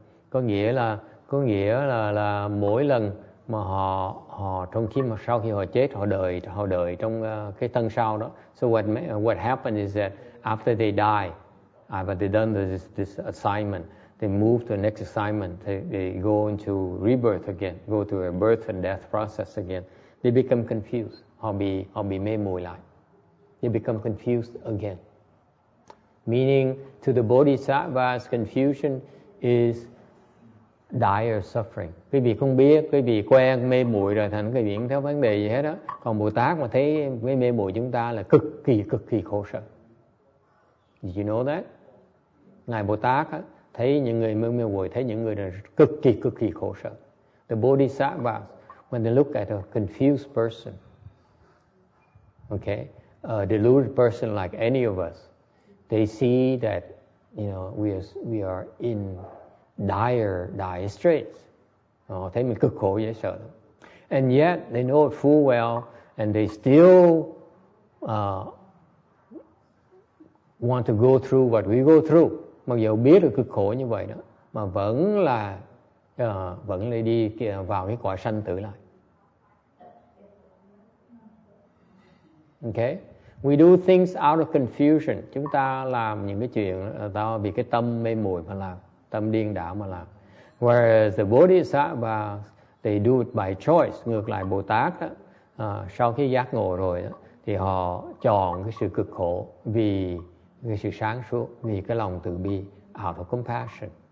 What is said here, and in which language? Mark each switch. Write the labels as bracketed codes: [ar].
[vi] Có nghĩa là mỗi lần mà họ trong khi mà sau khi họ chết họ đợi trong cái thân sau đó. [en] So what happened is that after they die, after they done this assignment, they move to the next assignment. They go into rebirth again, go through a birth and death process again. They become confused. [vi] Họ bị mê muội lại. [en] They become confused again. Meaning, to the Bodhisattvas, confusion is dire suffering. [vi] Quý vị không biết, quý vị quen mê muội rồi thành quý vị không thấy vấn đề gì hết đó. Còn Bồ Tát mà thấy cái mê muội chúng ta là cực kỳ khổ sở. [en] Did you know that? [vi] Ngài Bồ Tát thấy những người mê muội, thấy những người là cực kỳ khổ sở. [en] The Bodhisattvas, when they look at a confused person, okay, a deluded person like any of us, they see that, you know, we are in dire straits. [vi] Thấy mình cực khổ dễ sợ. [en] And yet they know it full well, and they still want to go through what we go through. [vi] Mặc dù biết được cực khổ như vậy đó, mà vẫn là đi vào cái cõi sanh tử lại. [en] Okay? We do things out of confusion. [vi] Chúng ta làm những cái chuyện vì cái tâm mê muội mà làm, tâm điên đảo mà làm. [en] Whereas the Bodhisattva, they do it by choice. [vi] Ngược lại Bồ Tát đó, sau khi giác ngộ rồi đó, thì họ chọn cái sự cực khổ vì cái sự sáng suốt, vì cái lòng từ bi, [en] out of compassion.